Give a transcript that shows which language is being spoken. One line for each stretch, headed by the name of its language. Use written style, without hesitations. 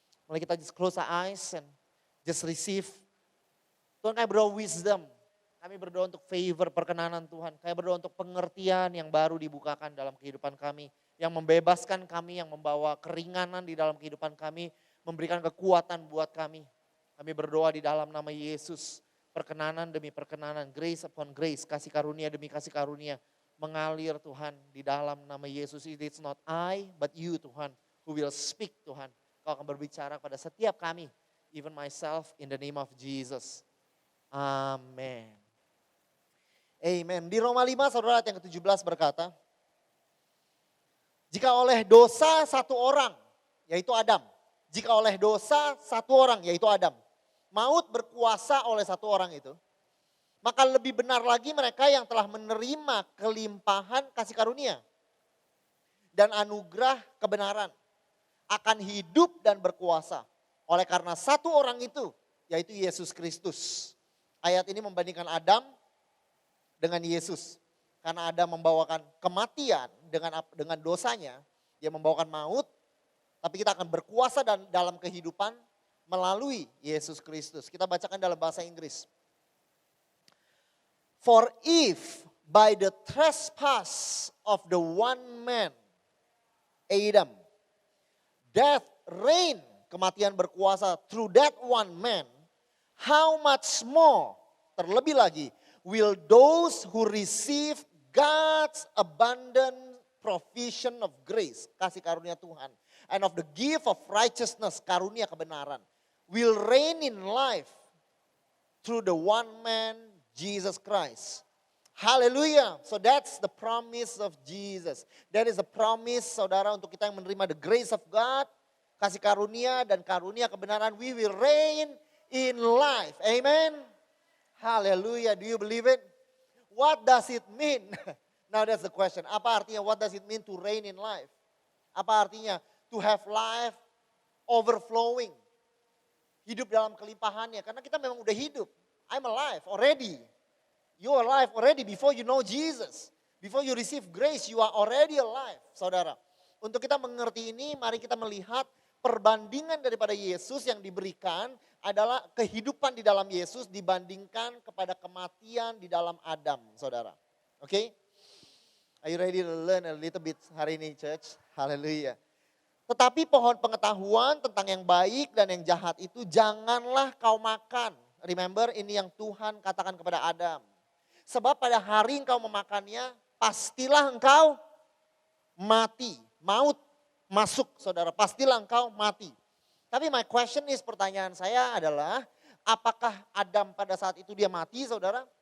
Indonesian: Mulai kita
English: just close our eyes and just receive.
Indonesian: Tuhan, kami berdoa wisdom. Kami berdoa untuk favor, perkenanan Tuhan. Kami berdoa untuk pengertian yang baru dibukakan dalam kehidupan kami. Yang membebaskan kami, yang membawa keringanan di dalam kehidupan kami. Memberikan kekuatan buat kami. Kami berdoa di dalam nama Yesus. Perkenanan demi perkenanan,
English: grace upon grace,
Indonesian: kasih karunia demi kasih karunia. Mengalir Tuhan di dalam nama Yesus.
English: It's not I, but you Tuhan, who will speak Tuhan.
Indonesian: Kau akan berbicara pada setiap kami,
English: even myself, in the name of Jesus. Amen. Amen.
Indonesian: Di Roma 5 saudara ayat yang ke-17 berkata, jika oleh dosa satu orang, yaitu Adam. Jika oleh dosa satu orang, yaitu Adam. Maut berkuasa oleh satu orang itu. Maka lebih benar lagi mereka yang telah menerima kelimpahan kasih karunia. Dan anugerah kebenaran. Akan hidup dan berkuasa. Oleh karena satu orang itu, yaitu Yesus Kristus. Ayat ini membandingkan Adam dengan Yesus. Karena Adam membawakan kematian dengan dosanya. Dia membawakan maut. Tapi kita akan berkuasa dalam kehidupan melalui Yesus Kristus. Kita bacakan dalam bahasa Inggris.
English: For if by the trespass of the one man, Adam, death reigned,
Indonesian: kematian berkuasa
English: through that one man, how much more,
Indonesian: terlebih lagi,
English: will those who receive God's abundant provision of grace,
Indonesian: kasih karunia Tuhan,
English: and of the gift of righteousness,
Indonesian: karunia kebenaran,
English: will reign in life through the one man, Jesus Christ. Hallelujah. So that's the promise of Jesus. That is a promise
Indonesian: saudara untuk kita yang menerima
English: the grace of God.
Indonesian: Kasih karunia dan karunia kebenaran.
English: We will reign in life. Amen. Hallelujah. Do you believe it? What does it mean? Now that's the question.
Indonesian: Apa artinya
English: what does it mean to reign in life? Apa artinya to have life overflowing?
Indonesian: Hidup dalam kelimpahannya. Karena kita memang udah hidup.
English: I'm alive already. You are alive already before you know Jesus. Before you receive grace, you are already alive, saudara.
Indonesian: Untuk kita mengerti ini, mari kita melihat Perbandingan daripada Yesus yang diberikan adalah kehidupan di dalam Yesus dibandingkan kepada kematian di dalam Adam, saudara. Oke?
English: Are you ready to learn a little bit
Indonesian: hari ini,
English: church?
Indonesian: Haleluya. Tetapi pohon pengetahuan tentang yang baik dan yang jahat itu janganlah kau makan. Remember, ini yang Tuhan katakan kepada Adam. Sebab pada hari engkau memakannya, pastilah engkau mati. Maut masuk, saudara. Pastilah engkau mati. Tapi
English: my question is,
Indonesian: pertanyaan saya adalah, apakah Adam pada saat itu dia mati, saudara?